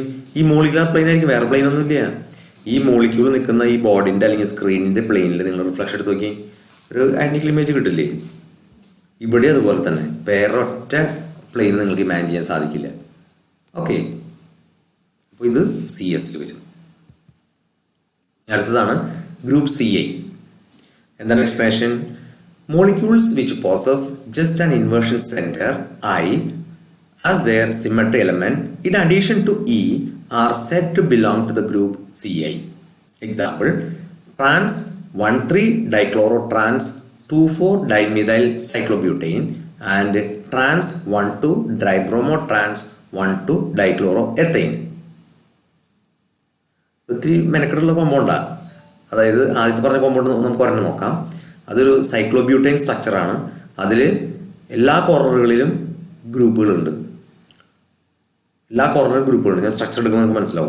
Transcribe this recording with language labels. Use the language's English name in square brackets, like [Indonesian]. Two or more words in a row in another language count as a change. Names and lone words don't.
[Malayalam] ഈ [English] molecular plane [Malayalam] ആയിരിക്കും, വേറെ പ്ലെയിൻ ഒന്നുമില്ല. ഈ മോളിക്യൂൾ നിൽക്കുന്ന ഈ ബോർഡിന്റെ അല്ലെങ്കിൽ സ്ക്രീനിന്റെ പ്ലെയിനിൽ നിങ്ങൾ റിഫ്ലക്ഷൻ എടുത്ത് നോക്കി, ഒരു [English] identical image [Malayalam] കിട്ടില്ലേ? ഇവിടെ അതുപോലെ തന്നെ വേറെ ഒറ്റ പ്ലെയിൻ നിങ്ങൾക്ക് ഇമാജിൻ ചെയ്യാൻ സാധിക്കില്ല. ഓക്കെ, അപ്പോൾ ഇത് CS വരും. അടുത്തതാണ് [English] group CI. [Malayalam] എന്താണ് എക്സ്പ്രഷൻ? [English] Molecules which possess just an inversion center I as their symmetry element in addition to E are said to belong to the group CI. Example: trans 1,3 dichlorotrans 2,4 dimethyl cyclobutane and trans 1,2 dibromotrans 1,2 dichloroethane. [Malayalam] ഒത്തിരി മെനക്കെട്ടുള്ള കോമ്പൗണ്ടാണ്. അതായത് ആദ്യത്തെ പറഞ്ഞ കോമ്പൗണ്ട് നമുക്ക് ഒരെണ്ണം നോക്കാം. അതൊരു സൈക്ലോബ്യൂട്ടൈൻ സ്ട്രക്ചറാണ്. അതിൽ എല്ലാ കോർണറുകളിലും ഗ്രൂപ്പുകളുണ്ട്. ഞാൻ സ്ട്രക്ചർ എടുക്കുമ്പോൾ നമുക്ക് മനസ്സിലാവും.